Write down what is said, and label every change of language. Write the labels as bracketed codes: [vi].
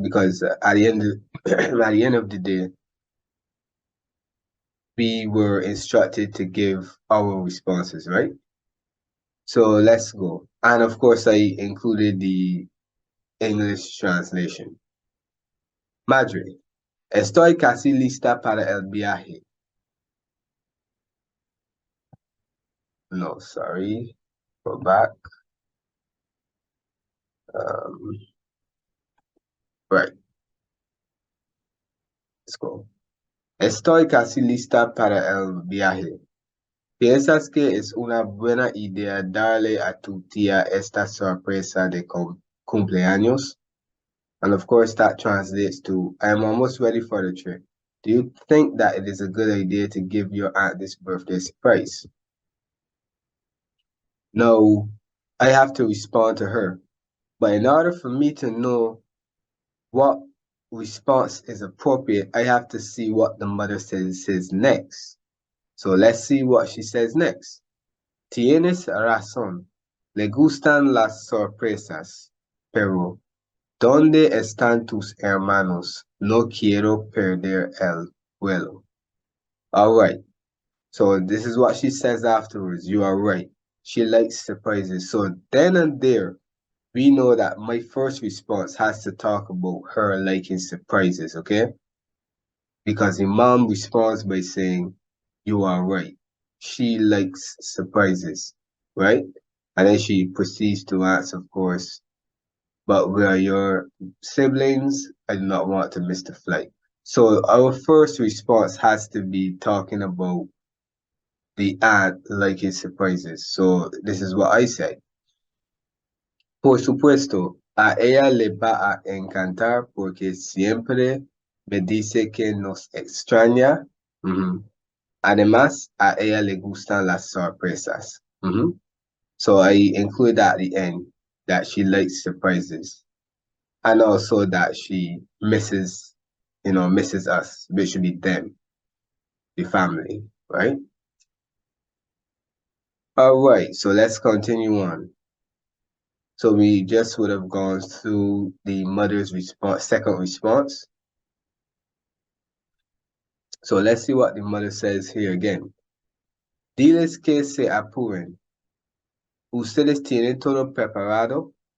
[en] Because at the end of, at the end of the day, we were instructed to give our responses, right? So let's go. And of course, I included the English translation. [es] Madre, estoy casi lista para el viaje. [en] No, sorry. Go back. Um, right. Let's go. [es] Estoy casi lista para el viaje. ¿Piensas que es una buena idea darle a tu tía esta sorpresa de cumpleaños? [en] And of course, that translates to, I am almost ready for the trip. Do you think that it is a good idea to give your aunt this birthday surprise? No, I have to respond to her. But in order for me to know what response is appropriate, I have to see what the mother says next. So let's see what she says next. [es] Tienes razón. Le gustan las sorpresas. Pero, ¿dónde están tus hermanos? No quiero perder el vuelo. [en] All right. So this is what she says afterwards. You are right. She likes surprises. So then and there, we know that my first response has to talk about her liking surprises, okay? Because the mom responds by saying, you are right. She likes surprises, right? And then she proceeds to answer, of course, but we are your siblings. I do not want to miss the flight. So our first response has to be talking about the aunt liking surprises. So this is what I said. [es] Por supuesto, a ella le va a encantar porque siempre me dice que nos extraña. Ujú. Además, a ella le gustan las sorpresas. Ujú. [en] So I include that at the end, that she likes surprises. And also that she misses us, which should be them, the family, right? All right, so let's continue on. So we just would have gone through the mother's response, second response. So let's see what the mother says here again. [es] Diles que se apuren. Ustedes tienen todo preparado.